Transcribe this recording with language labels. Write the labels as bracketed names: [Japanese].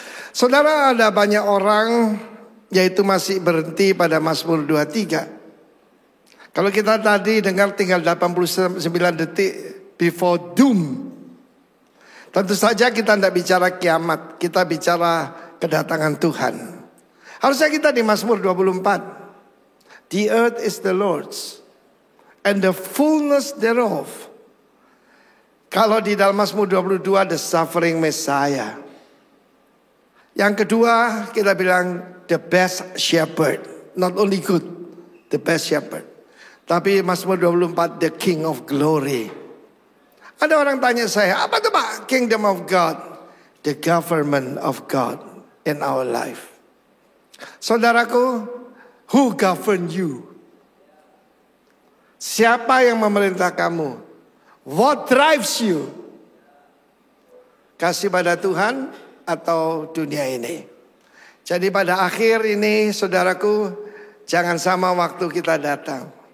[Indonesian] Saudara, ada banyak orang yaitu masih berhenti pada Mazmur 23. Kalau kita tadi dengar tinggal 89 detik [English] before doom. [Indonesian] Tentu saja kita tidak bicara kiamat, kita bicara kedatangan Tuhan. Harusnya kita di Mazmur 24. [English] The earth is the Lord's and the fullness thereof. [Indonesian] Kalau di dalam Mazmur 22 [English] the suffering Messiah. [Indonesian] Yang kedua kita bilang [English] the best shepherd. Not only good, the best shepherd. [Indonesian] Tapi [English] Mazmur 24 the King of glory. [Indonesian] Ada orang tanya saya, apa itu Pak? [English] Kingdom of God. The government of God in our life. [Indonesian] Saudaraku, [English] who govern you? [Indonesian] Siapa yang memerintah kamu? [English] What drives you? [Indonesian] Kasih pada Tuhan atau dunia ini? Jadi pada akhir ini saudaraku, jangan sama waktu kita datang.